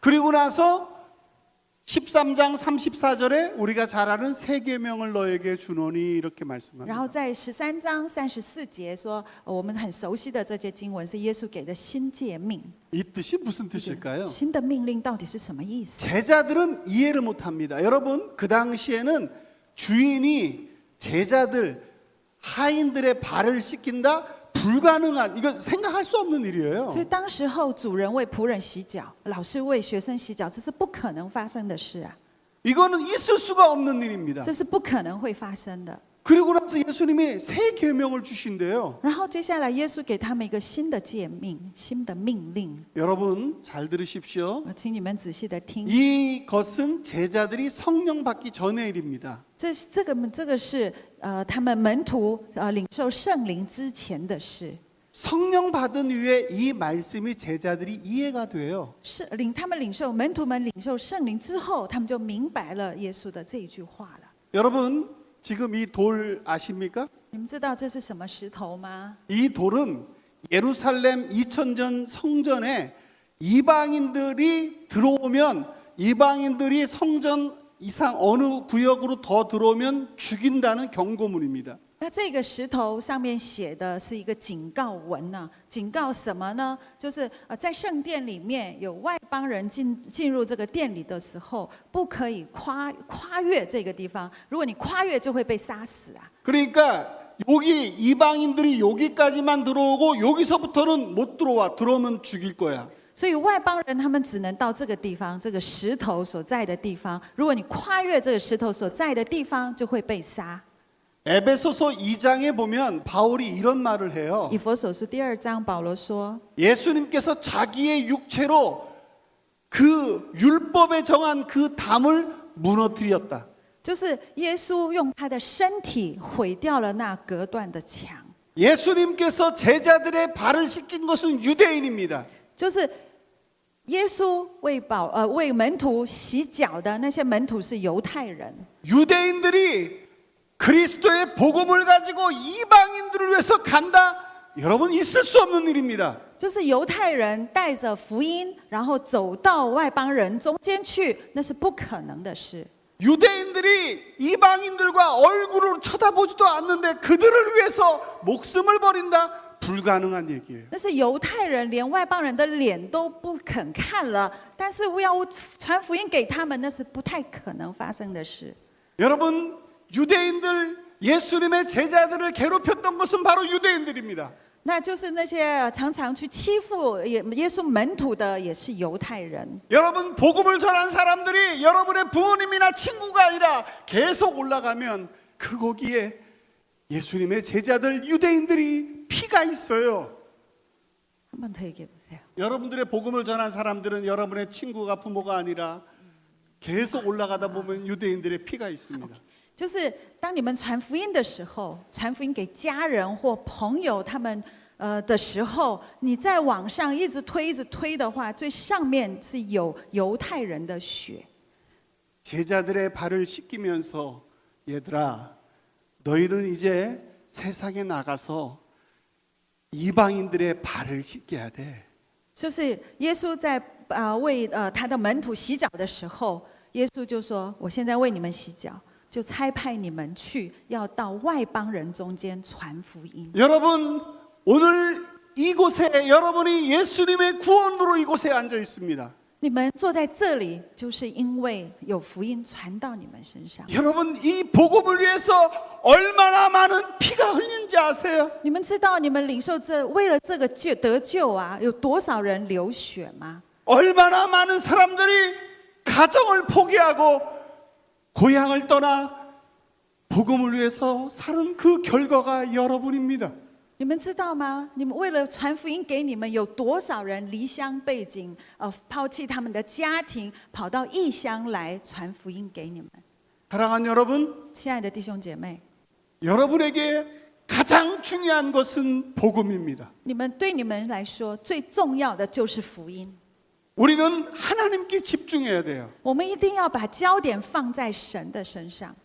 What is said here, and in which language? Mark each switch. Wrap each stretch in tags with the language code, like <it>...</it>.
<ko>그리고 나서 13장 34절에 우리가 잘 아는 세 계명을 너에게 주노니 이렇게</ko> <zh>然</zh> <ko>말씀합니다.</ko> <zh>后在13章34节说，我们很熟悉的这些经文是耶稣给的新诫命。</zh> <ko>이 뜻이 무슨 뜻일까요?</ko> <zh>新的命令到底是什么意思？</zh> <ko>제자들은 이해를 못합니다. 여러분 그 당시에는 주인이 제자들 하인들의 발을 씻긴다 불가능한 이거 생각할 수 없는 일이에요.</ko> <zh>所以当时候主人为仆人洗脚，老师为学生洗脚，这是不可能发生的事啊！</zh> <ko>이거는 있을 수가 없는 일입니다.</ko> <zh>这是不可能会发生的。</zh> <ko>그리고 나서 예수님이 새 계명을 주신대요.</ko> <zh>然后接下来耶稣给他们一个新的诫命、新的命令，</zh> <ko>여러분 잘 들으십시오.</ko> <zh>请你们仔细的听。</zh> <ko>이것은 제자들이 성령 받기 전의 일입니다.</ko> <zh>这个是他们门徒领受圣灵之前的事。</zh> <ko>성령 받은 후에 이 말씀이 제자들이 이해가 돼요.</ko> <zh>他们门徒们领受圣灵之后，他们就明白了耶稣的这一句话了。</zh> <ko>여러분 지금 이 돌 아십니까?</ko> <zh>你们知道这是什么石头吗？</zh> <ko>이 돌은 예루살렘 2000년 성전에 이방인들이 들어오면 이방인들이 성전 이상 어느 구역으로 더 들어오면 죽인다는 경고문입니다.</ko> <zh>那这个石头上面写的是一个警告文呢、警告什么呢？就是在圣殿里面有外邦人进入这个殿里的时候，不可以跨越这个地方。如果你跨越，就会被杀死啊。</zh> <ko>그러니까 여기 이방인들이 여기까지만 들어오고 여기서부터는 못 들어와. 들어오면 죽일 거야.</ko> <zh>所以外邦人他们只能到这个地方，这个石头所在的地方。如果你跨越这个石头所在的地方，就会被杀。</zh> <ko>에베소서 2장에 보면 바울이 이런 말을 해요.</ko> <zh>以弗所书第2章，保罗说，</zh> <ko>예수님께서 자기의 육체로 그 율법에 정한 그 담을 무너뜨렸다.</ko> <zh>就是耶稣用他的身体毁掉了那隔断的墙。</zh> <ko>예수님께서 제자들의 발을 씻긴 것은 유대인입니다.</ko> <zh>就是耶稣为门徒洗脚的那些门徒是犹太人，</zh> <ko>유대인들이 그리스도의 복음을 가지고 이방인들을 위해서 간다. 여러분 있을 수 없는 일입니다.</ko> <zh>就是犹太人带着福音，然后走到外邦人中间去，那是不可能的事。</zh> <ko>유대인들이 이방인들과 얼굴을 쳐다보지도 않는데 그들을 위해서 목숨을 버린다. 불가능한 얘기예요.</ko> <zh>那是犹太人连外邦人的脸都不肯看了，但是要传福音给他们，那是不太可能发生的事。</zh> <ko>여러분 유대인들 예수님의 제자들을 괴롭혔던 것은 바로 유대인들입니다.</ko> <zh>那就是那些常常去欺负耶稣门徒的，也是犹太人。</zh> <ko>여러분 복음을 전한 사람들이 여러분의 부모님이나 친구가 아니라 계속 올라가면 그 거기에 예수님의 제자들 유대인들이 피가 있어요. 한 번 더 얘기해 보세요. 여러분들의 복음을 전한 사람들은 여러분의 친구가 부모가 아니라 계속 올라가다 보면 유대인들의 피가 있습니다.</ko> <zh>就是当你们传福音的时候，传福音给家人或朋友他们的时候，你在网上一直推的话，最上面是有犹太人的血。</zh> <ko>제자들의 발을 씻기면서 얘들아 너희는 이제 세상에 나가서 이방인들의 발을 씻겨야 돼.</ko> <zh>就是耶稣在为他的门徒洗脚的时候，耶稣就说：“我现在为你们洗脚，就差派你们去，要到外邦人中间传福音。”</zh> <ko>여러분 오늘 이곳에 여러분이 예수님의 구원으로 이곳에 앉아 있습니다.</ko> <zh>你们坐在这里，就是因为有福音传到你们身上。</zh> <ko>여러분 이 복음을 위해서 얼마나 많은 피가 흘린지 아세요?</ko> <zh>你们知道你们领受为了这个得救啊，有多少人流血吗？</zh> <ko>얼마나 많은 사람들이 가정을 포기하고 고향을 떠나 복음을 위해서 사는 그 결과가 여러분입니다.</ko> <zh>你们知道吗？你们为了传福音给你们，有多少人离乡背井，抛弃他们的家庭，跑到异乡来传福音给你们？</zh> <ko>사랑하는 여러분,</ko> <zh>亲爱的弟兄姐妹，</zh> <ko>여러분에게 가장 중요한 것은 복음입니다.</ko> <zh>对你们来说最重要的就是福音。</zh> <ko>우리는 하나님께 집중해야 돼요.</ko> <zh>我们一定要把焦点放在神的身上。</zh>